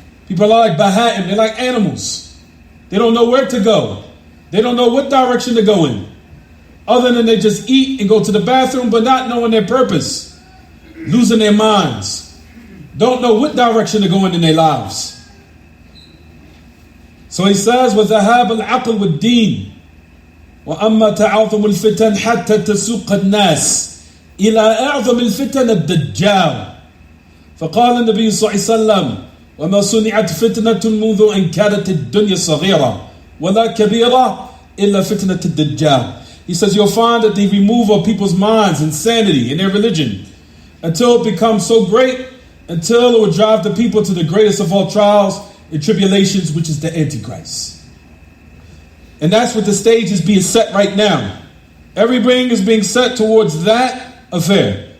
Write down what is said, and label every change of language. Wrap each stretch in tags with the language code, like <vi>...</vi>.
<en>People are like Baha'im, they're like animals. They don't know where to go. They don't know what direction to go in. Other than they just eat and go to the bathroom, but not knowing their purpose. Losing their minds. Don't know what direction to go in their lives. So he says,</en> <ar>وَذَهَابَ الْعَقْلِ وَالدِّينِ وَأَمَّا تَعَاظُمُ الْفِتَنِ حَتَّى تَسُوقَ النَّاسِ إِلَىٰ أَعْظَمِ الْفِتَنِ الدَّجَّالِ فقال النبي صلى الله عليه وسلم وما صنعت فتنة منذ أن كانت الدنيا صغيرة ولا كبيرة إلا فتنة الدجال.</ar> <en>He says you'll find that the removal of people's minds, insanity in their religion, until it becomes so great, until it will drive the people to the greatest of all trials and tribulations, which is the Antichrist. And that's what the stage is being set right now. Everything is being set towards that affair.</en>